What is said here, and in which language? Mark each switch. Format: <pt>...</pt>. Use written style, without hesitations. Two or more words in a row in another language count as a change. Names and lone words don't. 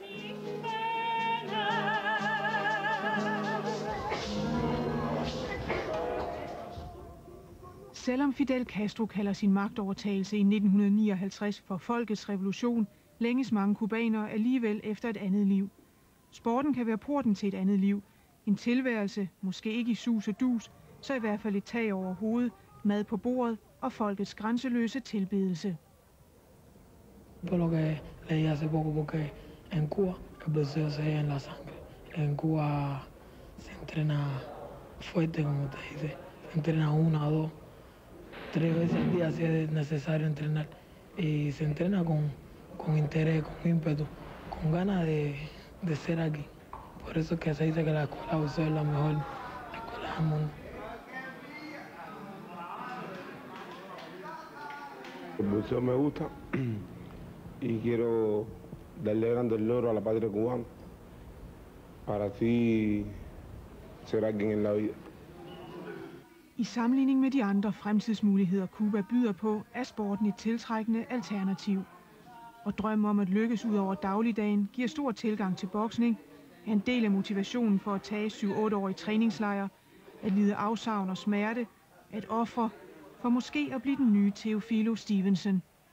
<da>Selvom Fidel Castro kalder sin magtovertagelse i 1959 for folkets revolution, længes mange cubanere alligevel efter et andet liv. Sporten kan være porten til et andet liv. En tilværelse, måske ikke i sus og dus, så i hvert fald et tag over hovedet, mad på bordet og folkets grænseløse tilbedelse.</da> <es>Por lo que leí hace poco, porque en Cuba el boxeo se ve en la sangre. En Cuba se entrena fuerte, como te dice. Se entrena 1, 2, 3 veces al día si es necesario entrenar. Y se entrena con interés, con ímpetu, con ganas de ser aquí. Por eso que se dice que la escuela de boxeo es la mejor escuela del mundo. El boxeo me gusta y quiero darle grandes logros a la patria cubana para así ser alguien en la vida.</es> <da>I sammenligning med de andre fremtidsmuligheder, Cuba byder på, er sporten et tiltrækkende alternativ. Og drømmen om at lykkes ud over dagligdagen giver stor tilgang til boksning, er en del af motivationen for at tage 7-8-årige træningslejre, at lide afsavn og smerte, at ofre, for måske at blive den nye Teofilo Stevenson.</da>